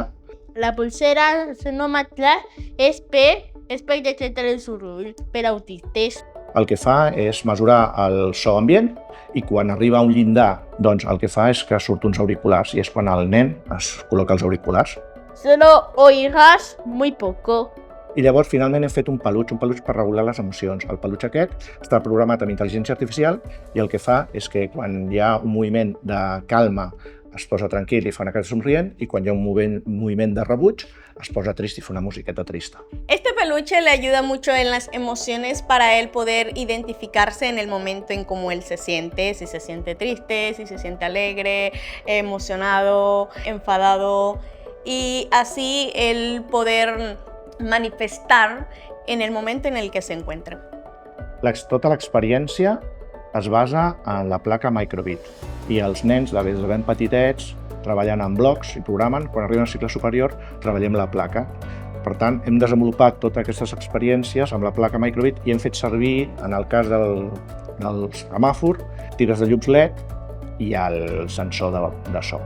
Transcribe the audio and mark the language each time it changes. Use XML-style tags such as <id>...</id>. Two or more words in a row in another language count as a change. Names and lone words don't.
<ca>La pulsera sonòmetre és per detectar el soroll per autistes. El que fa és mesurar el so ambient i quan arriba a un llindar, doncs el que fa és que surt uns auriculars i és quan el nen es col·loca els auriculars.</ca> <es>Solo oirás muy poco.</es> <ca>I llavors finalment hem fet un peluig per regular les emocions. El peluig aquest està programat amb intel·ligència artificial i el que fa és que quan hi ha un moviment de calma es posa tranquil i fa una cara somrient i quan hi ha un moviment de rebuig es posa trist i fa una musiqueta trista.</ca> <es>Este peluche le ayuda mucho en las emociones para él poder identificarse en el momento en cómo él se siente, si se siente triste, si se siente alegre, emocionado, enfadado, y así el poder manifestar en el momento en el que se encuentra.</es> <ca>Tota l'experiència es basa en la placa Microbit i els nens, des de ben petitets, treballen en blocs i programen. Quan arriben al cicle superior, treballem la placa. Per tant, hem desenvolupat totes aquestes experiències amb la placa Microbit i hem fet servir, en el cas del semàfor, tires de llums LED i el sensor de so.</ca>